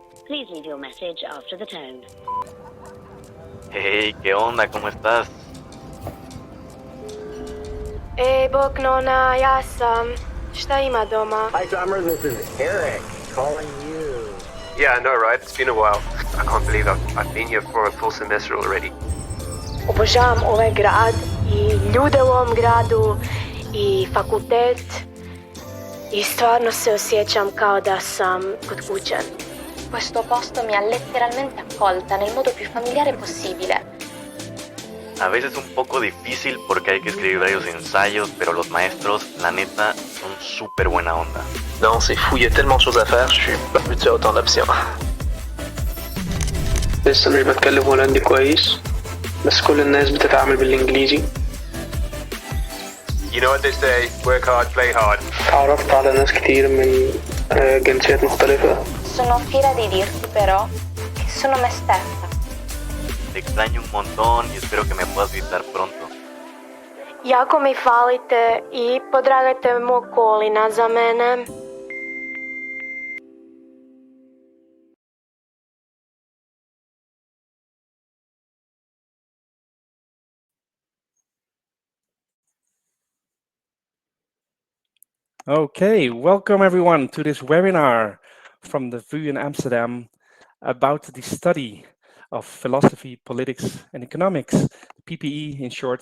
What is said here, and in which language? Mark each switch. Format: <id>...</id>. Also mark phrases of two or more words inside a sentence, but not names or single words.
<en>Please leave your message after the tone.</en> <es>Hey, ¿qué onda? ¿Cómo estás?</es> <hr>Ej, bok nona, ja sam. Šta ima doma?</hr> <en>Hi, Summer. This is Eric calling you. Yeah, I know, right? It's been a while. I can't believe I've been here for a full semester already.</en> <hr>Obožavam ovaj grad i ljude u ovom gradu i fakultet i stvarno se osjećam kao da sam kod kuće.</hr> <it>Questo posto mi ha letteralmente accolta nel modo più familiare possibile.</it> <es>A veces un poco difícil porque hay que escribir varios ensayos, pero los maestros, la neta, son súper buena onda.</es> <fr>Non, c'est fou, il y a tellement de choses à faire, je suis pas habitué à autant d'options.</fr> <ar>لسه مش بتكلم هولندي كويس بس كل الناس بتتعامل بالإنجليزي.</ar> <en>You know what they say, work hard, play hard.</en> <ar>تعرفت على ناس كتير من جنسيات مختلفة.</ar> <it>Sono fiera di dirti però che sono me stessa.</it> <es>Te extraño un montón y espero que me puedas visitar pronto.</es> <hr>Jako mi falite i podragajte mog kolina za mene.</hr> <en>Okay, welcome everyone to this webinar from the VU Amsterdam about the study of philosophy, politics, and economics, PPE in short.</en>